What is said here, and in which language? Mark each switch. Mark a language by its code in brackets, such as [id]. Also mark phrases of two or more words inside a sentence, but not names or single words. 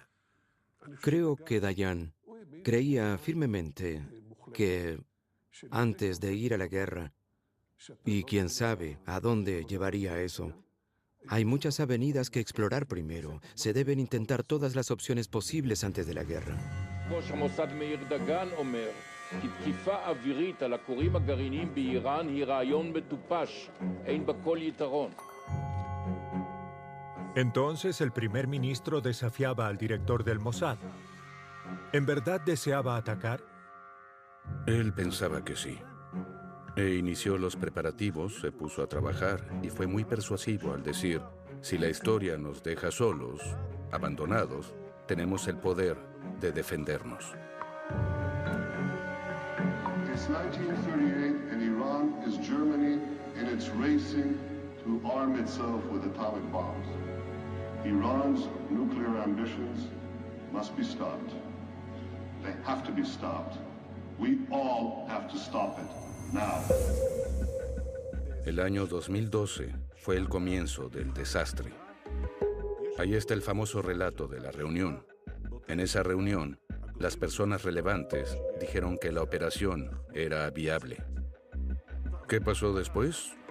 [es] Creo que Dayan creía firmemente que antes de ir a la guerra, y quién sabe a dónde llevaría eso, hay muchas avenidas que explorar primero. Se deben intentar todas las opciones posibles antes de la guerra. [he] ראש המוסד מאיר דגן אומר כי תקיפה אווירית על הכורים הגרעיניים באיראן היא רעיון מטופש, אין בה כל יתרון. [es] Entonces el primer ministro desafiaba al director del Mossad. ¿En verdad deseaba atacar? Él pensaba que sí. Inició los preparativos, se puso a trabajar y fue muy persuasivo al decir, si la historia nos deja solos, abandonados, tenemos el poder de defendernos. [en] It's 1938 and Iran is Germany in its racing to arm itself with atomic bombs. Iran's nuclear ambitions must be stopped. They have to be stopped. We all have to stop it now. [es] El año 2012 fue el comienzo del desastre. Ahí está el famoso relato de la reunión. En esa reunión, las personas relevantes dijeron que la operación era viable. ¿Qué pasó después?